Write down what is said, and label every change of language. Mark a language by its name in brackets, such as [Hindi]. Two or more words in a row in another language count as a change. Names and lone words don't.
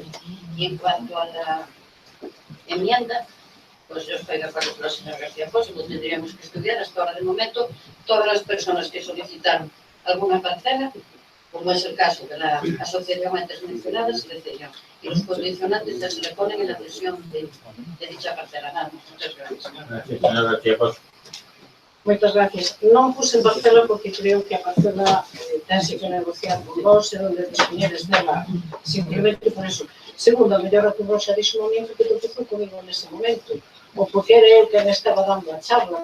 [Spanish] Y en cuanto a la enmienda, pues yo estoy de acuerdo con la señora García Pozo, lo tendríamos que estudiar hasta ahora de momento. Todas las personas que solicitaron alguna parcela, como es el caso de la asociación antes mencionada, se le cedió. Y los condicionantes ya se le ponen en la cesión de dicha parcela. Nada, muchas gracias. Gracias, señora García Pozo. [Galician] Moitas gracias. Non puse parcela porque creo que a parcela tense que negociar con vos e onde dispoñeres dela, simplemente por eso. Segundo, a mellor a que vos xa dixo un momento que topou comigo nese momento, ou porque era eu que me estaba dando a charla.